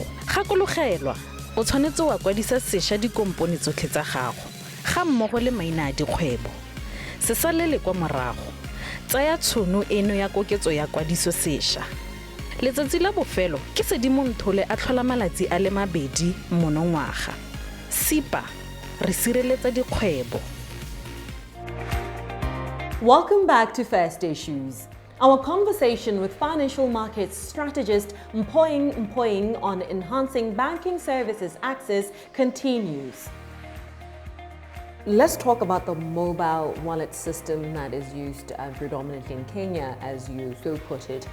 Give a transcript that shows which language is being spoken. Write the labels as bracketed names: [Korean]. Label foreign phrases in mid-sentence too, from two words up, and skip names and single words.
[Tswana] Gakologelwa, o tshwanetse wa kwadisa sešwa dikompone tsotlhe tsa gago ga mmogo le maina a dikgwebo. Se salele kwa morago. Tsaya tšhono eno ya koketso ya kwadiso sešwa. Letsatsi la bofelo ke Sedimonthole a tlhola malatsi a le 2 monongwaga. Sipa, re sireletsa dikgwebo. [English] Welcome back to First Issues. Our conversation with financial markets strategist Mphoeng on enhancing banking services access continues. Let's talk about the mobile wallet system that is used predominantly in Kenya, as you so put it.